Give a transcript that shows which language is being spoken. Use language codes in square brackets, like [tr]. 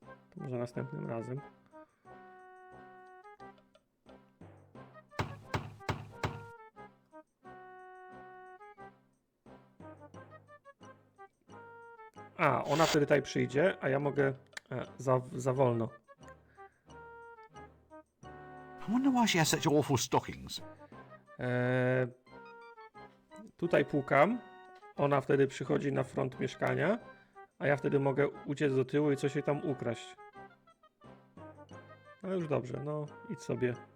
[pl] To może następnym razem. A, ona wtedy tutaj przyjdzie, a ja mogę... za wolno. [en] I wonder why she has such awful stockings. [pl] Tutaj pukam. Ona wtedy przychodzi na front mieszkania, a ja wtedy mogę uciec do tyłu i coś jej tam ukraść. No już dobrze, no idź sobie.